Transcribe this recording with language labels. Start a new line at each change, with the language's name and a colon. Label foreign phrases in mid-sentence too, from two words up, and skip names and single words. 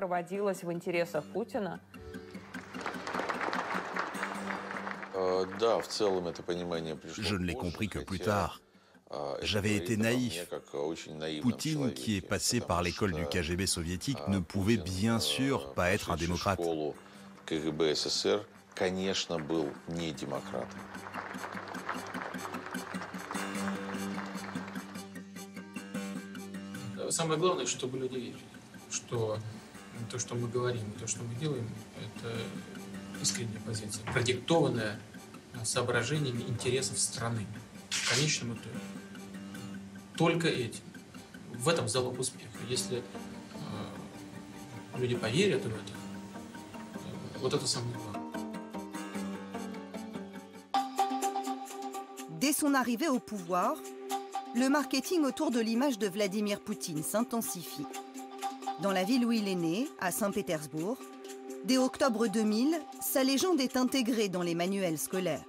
French: Je ne l'ai compris que plus tard. J'avais été naïf. Poutine, qui est passé par l'école du KGB soviétique, ne pouvait bien sûr pas être un démocrate.
Russian: Самое главное, чтобы люди верили, что то, что мы говорим, то, что мы делаем, это искренняя позиция, продиктованная соображениями интересов страны. В конечном итоге. Только этим. В этом залог успеха. Если люди поверят в это, вот это самое главное.
French: Dès son arrivée au pouvoir, le marketing autour de l'image de Vladimir Poutine s'intensifie. Dans la ville où il est né, à Saint-Pétersbourg, dès octobre 2000, sa légende est intégrée dans les manuels scolaires.